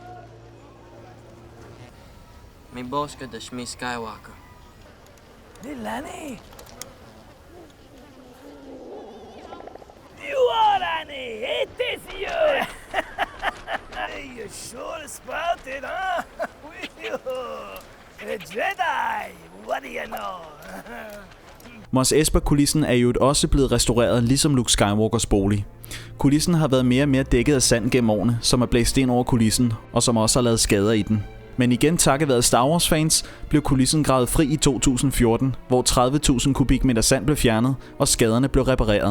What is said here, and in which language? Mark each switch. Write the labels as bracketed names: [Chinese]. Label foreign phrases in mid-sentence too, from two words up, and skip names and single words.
[English] Mi bosca da Shmi Skywalker. Lilani! You are Annie! It is you! You sure sprouted, huh? You, a Jedi! What do you know? [Danish] Mos Espa-kulissen er jo også blevet restaureret, ligesom Luke Skywalkers bolig. Kulissen har været mere og mere dækket af sand gennem årene, som er blæst ind over kulissen, og som også har lavet skader i den. Men igen takket være Star Wars fans, blev kulissen gravet fri i 2014, hvor 30.000 kubikmeter sand blev fjernet, og skaderne blev repareret.